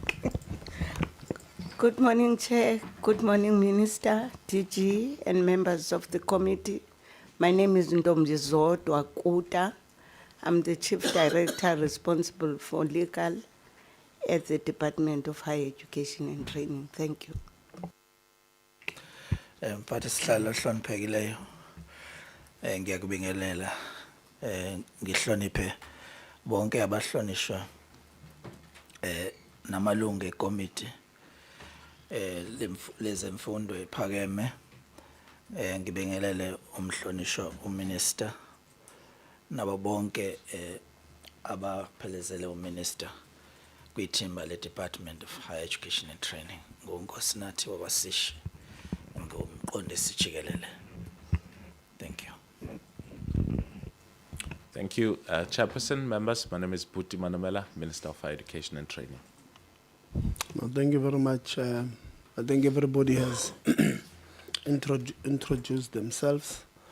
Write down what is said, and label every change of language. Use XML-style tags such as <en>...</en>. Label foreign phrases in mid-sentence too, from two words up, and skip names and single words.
<en>Good morning, Chair. Good morning, Minister, DG, and members of the committee. My name is Ndomzi Zodwa Kuta. I'm the Chief Director responsible for legal at the Department of Higher Education and Training. Thank you.</en> <zu>Mphathishlalo hloniphekileyo. Ngiyakubingelela. Ngihloniphe bonke abahlonishwa namalungu ekomiti lezemfundo ephakeme. Ngibingelele umhlonishwa uminister nabo bonke abaphelezele uminister kwithimba le Department of Higher Education and Training. Ngonkosinathi wabasishi ngumqondisi jikelele.</zu> <en>Thank you. Thank you, Chairperson, members. My name is Bhuti Manamela, Minister of Higher Education and Training. Well, thank you very much. I think everybody has introduced themselves.</en>